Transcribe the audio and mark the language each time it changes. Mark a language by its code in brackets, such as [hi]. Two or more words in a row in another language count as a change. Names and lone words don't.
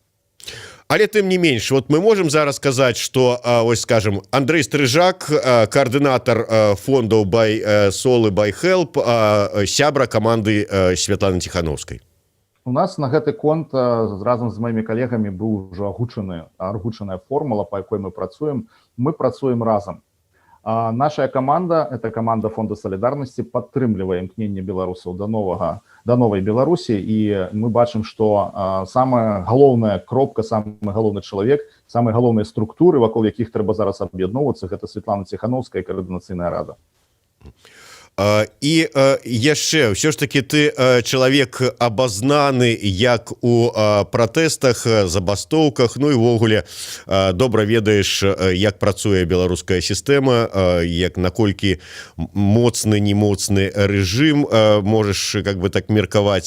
[be] Але тым не менш, [ru] вот мы можем [be] зараз сказаць, што ось скажем, Андрэй Стрыжак, коаардынатар фондаў BuySol і BuyHelp, сябра каманды Светланы Ціхановскай. У нас на гэты конт разам з маімі калегамі быў ўжо агучаная формула, па якой мы працуем разам. [ru] Наша команда, это команда Фонда солидарности, [be] падтрымлівае імкненне беларусаў да новай Беларусі, і мы бачым, што самая галоўная кропка, самы галоўны чалавек, самыя галоўныя структуры, вакол якіх трэба зараз аб'ядноўвацца, гэта Светлана Ціхановская і Каардынацыйная рада. І яшчэ ўсё ж таки ты чалавек абазнаны як у пратэстах, забастоўках, ну і ўвогуле добра ведаеш, як працуе беларуская сістэма, як наколькі моцны, немоцны рэжым, можаш [ru] как бы [be] так меркаваць.